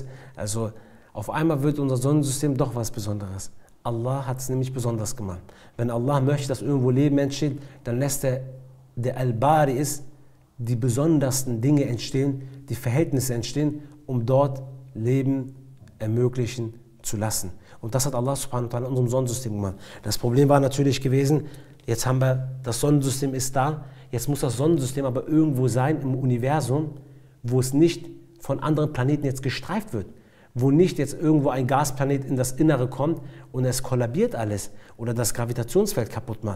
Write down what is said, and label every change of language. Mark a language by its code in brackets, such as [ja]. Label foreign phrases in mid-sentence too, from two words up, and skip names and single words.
[de] Also auf einmal wird unser Sonnensystem doch was Besonderes. Allah hat es nämlich besonders gemacht. Wenn Allah möchte, dass irgendwo Leben entsteht, dann lässt der Al-Bari ist, die besondersten Dinge entstehen, die Verhältnisse entstehen, um dort Leben ermöglichen zu lassen. Und das hat [ar] الله سبحانه وتعالى [de] in unserem Sonnensystem gemacht. Das Problem war natürlich gewesen, jetzt haben wir, das Sonnensystem ist da, jetzt muss das Sonnensystem aber irgendwo sein im Universum, wo es nicht von anderen Planeten jetzt gestreift wird, wo nicht jetzt irgendwo ein Gasplanet in das Innere kommt und es kollabiert alles oder das Gravitationsfeld kaputt macht.